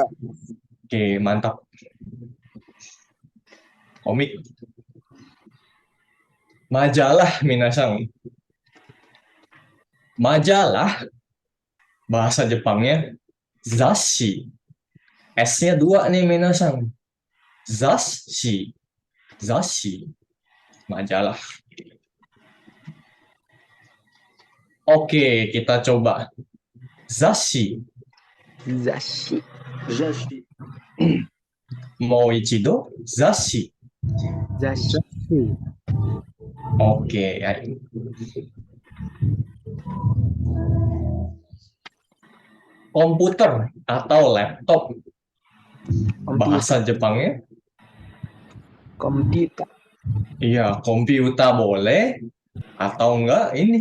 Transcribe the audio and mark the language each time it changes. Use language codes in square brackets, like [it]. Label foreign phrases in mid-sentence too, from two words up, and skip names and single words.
[id] Oke, mantap. Komik. Majalah, minasan. Majalah, bahasa Jepangnya zashi. S-nya 2 nih minasan. Zashi. Zashi. Majalah. Oke, kita coba. Zashi. Zashi. Zashi. [ja] もう一度。雑誌. [id] Zashi. Oke, ayo. Komputer atau laptop. Bahasa Jepangnya. Komputer. Iya, komputer boleh. Atau enggak, ini.